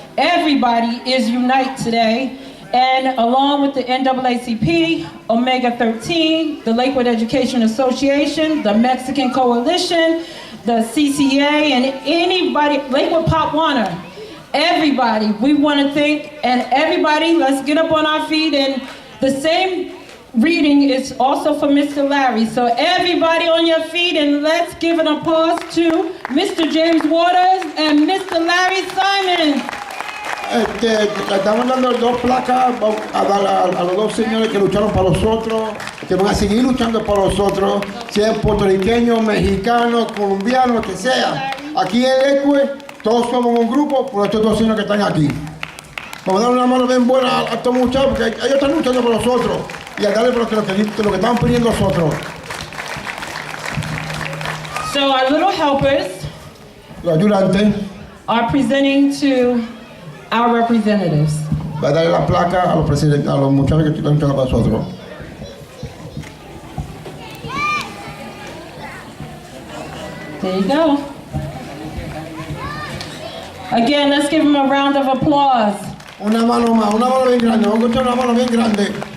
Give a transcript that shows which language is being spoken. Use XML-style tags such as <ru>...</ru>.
<en>Everybody is Unite today, and along with the NAACP, Omega 13, the Lakewood Education Association, the Mexican Coalition, the CCA, and anybody, Lakewood Pop Warner, everybody, we want to thank, and everybody, let's get up on our feet, and the same reading is also for Mr. Larry. So everybody on your feet, and let's give an applause to Mr. James Waters and Mr. Larry Simon.</en> <es>Le estamos dando dos placas a los dos señores que lucharon para nosotros, que van a seguir luchando para nosotros, sean puertorriqueños, mexicanos, colombianos, que sea. Aquí en Lakewood todos somos un grupo por estos dos señores que están aquí. Vamos a dar una mano bien buena a estos muchachos porque ellos están luchando por nosotros y a darle por lo que estamos pidiendo nosotros.</es> <en>So our little helpers</en> <es>Los ayudantes</es> <en>are presenting to our representatives.</en> <es>va a darle la placa a los presidentes, a los muchachos que están luchando para nosotros.</es> <en>There you go. Again, let's give them a round of applause.</en> <es>Una mano más, una mano bien grande, vamos a escuchar una mano bien grande.</es>